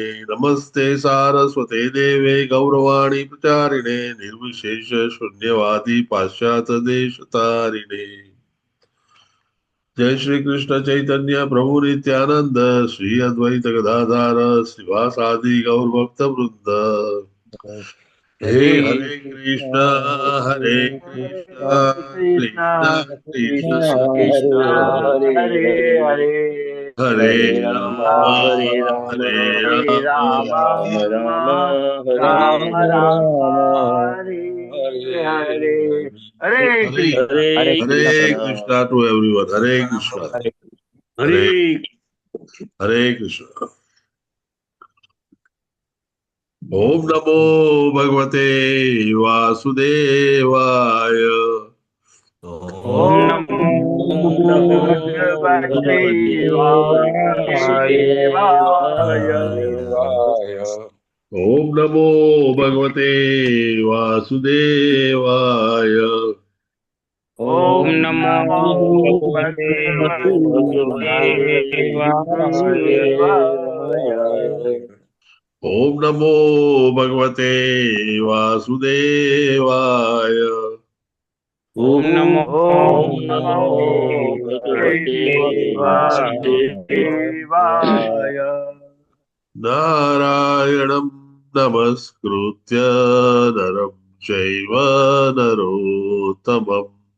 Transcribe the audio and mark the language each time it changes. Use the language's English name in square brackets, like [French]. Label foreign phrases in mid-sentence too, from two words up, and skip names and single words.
[Sanskrit] नमस्ते सारस्वते देवे गौरवाणी प्रचारिणे निर्विशेष शून्यवादी पाश्चात्य देशतारिणे. जय श्री कृष्ण चैतन्य प्रभु नित्यानंद श्री अद्वैत गदाधार श्रीवासादि गौर भक्त वृंद. हे हरे हरे कृष्णा हरे हरे कृष्णा कृष्णा कृष्णा कृष्णा कृष्णा कृष्णा हरे हरे हरे, हरे हरे हरे राम हरे राम हरे हरे राम राम राम राम, हरे राम राम, राम हरे हरे हरे। हरे हरे हरे कृष्ण। हरे हरे कृष्णा [English] Krishna to everyone. [Sanskrit] हरे कृष्णा. हरे हरे हरे हरे कृष्णा. ओम नमो भगवते वासुदेवाय. ओम ओम नमो नमो भगवते भगवते वासुदेवाय। वासुदेवाय ओम नमो भगवते वासुदेवाय. ओम ओम नमो नमो भगवते भगवते वासुदेवाय वासुदेवाय। ओम नमो भगवते वासुदेवाय. ओम नमो ओम नमो भगवते वासुदेवाय. नारायणम नमस्कृत्य नरम चैव नरोत्तमम